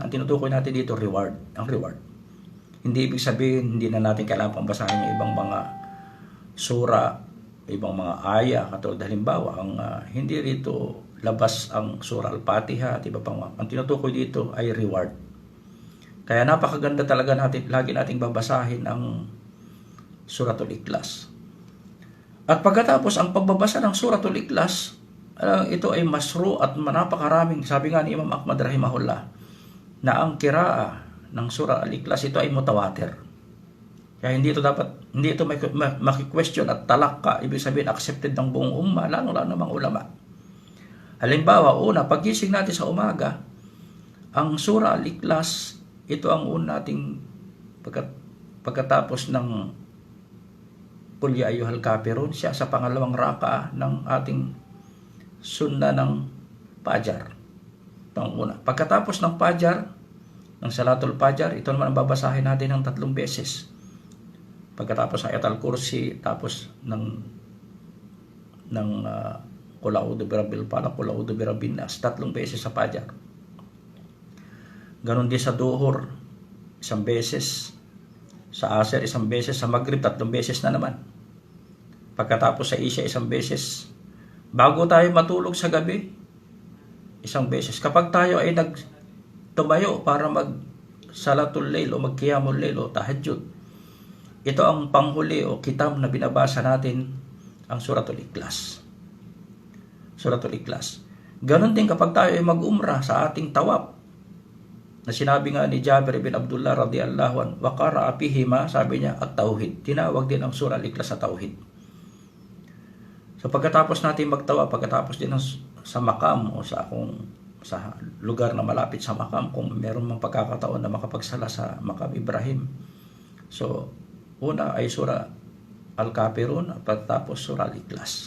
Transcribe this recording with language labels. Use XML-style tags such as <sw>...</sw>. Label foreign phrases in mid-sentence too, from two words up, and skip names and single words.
<tl>Ang tinutukoy natin dito, ang reward. Hindi ibig sabihin, hindi na natin kailangan basahin yung ibang mga sura, ibang mga aya, katulad halimbawa, hindi rito labas ang surah Al-Fatiha at iba pang. Ang tinutukoy dito ay reward. Kaya napakaganda talaga lagi nating babasahin ang Suratul Ikhlas. At pagkatapos ang pagbabasa ng Suratul Ikhlas, ito ay masru at napakaraming, sabi nga ni Imam Ahmad rahimahullah, na ang kiraa ng surah Al-Ikhlas ito ay mutawatir. Kaya hindi ito maki-question at talakka, ibig sabihin accepted ng buong umma, lalo ng mga ulama. Halimbawa, pagising natin sa umaga, ang surah Al-Ikhlas, ito ang una nating pagkatapos ng</tl> <ar>Qul ya ayyuhal kafirun,</ar> <tl>siya sa pangalawang raka'a ng ating sunna ng Fajar. Ito ang una. Pagkatapos ng Fajar, ng</tl> <ar>Salatul Fajar,</ar> <tl>ito naman ang babasahin natin ng 3 beses. pagkatapos ng Ayatul Kursi, tapos ng</tl> <ar>Qul a'udhu birabbil falaq, Qul a'udhu birabbin nas,</ar> <tl>3 beses sa Fajar. Ganon din sa Duhur, 1 beses. Sa Asr, 1 beses. Sa Maghrib, 3 beses na naman. Pagkatapos sa Isya, 1 beses. Bago tayo matulog sa gabi, 1 beses. Kapag tayo ay tumayo para mag-</tl> <ar>salatul layl</ar> <tl>o mag-</tl> <ar>qiyamul layl</ar> <tl>o tahajjud, ito ang panghuli o kitab na binabasa natin, ang Suratul Ikhlas. Suratul Ikhlas. Ganon din kapag tayo ay mag-umrah sa ating tawaf, na sinabi nga ni Jabir bin Abdullah</tl> <ar>radhiyallahu anhu, wa qara'a fihima,</ar> <tl>sabi niya, at-tauhid. Tinawag din ang Surah Al-Ikhlas sa tauhid. So pagkatapos natin magtawaf, pagkatapos din sa makam o sa lugar na malapit sa makam, kung meron mang pagkakataon na makapagsala sa makam Ibrahim. So una ay Surah Al-Kafirun at pagkatapos Surah Al-Ikhlas.</tl>